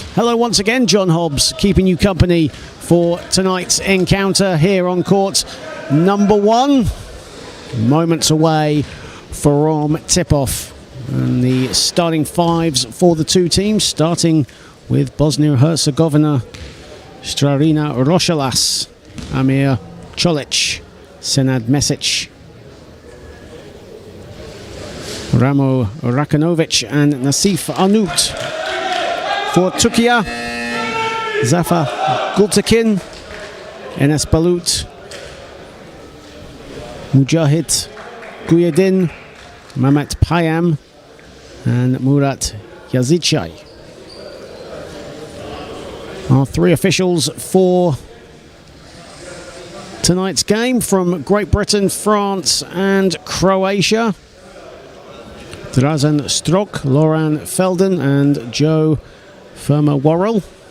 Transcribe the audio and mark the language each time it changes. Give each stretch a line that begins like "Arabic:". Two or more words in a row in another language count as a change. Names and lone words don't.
English: Hello once again, John Hobbs, keeping you company for tonight's encounter here on court number 1. Moments away from tip-off. And the starting fives for the two teams, starting with Bosnia Herzegovina, Strarina Rošalas, Amir Čolić, Senad Mesic, Ramo Rakanovic and Nasif Arnaut. For Türkiye, Zafer Gültekin, Enes Balut, Mujahid Guyedin, Mehmet Payam and Murat Yazicay. Our three officials for tonight's game from Great Britain, France and Croatia: Drazen Strok, Loran Felden and Joe Firma-Worrell.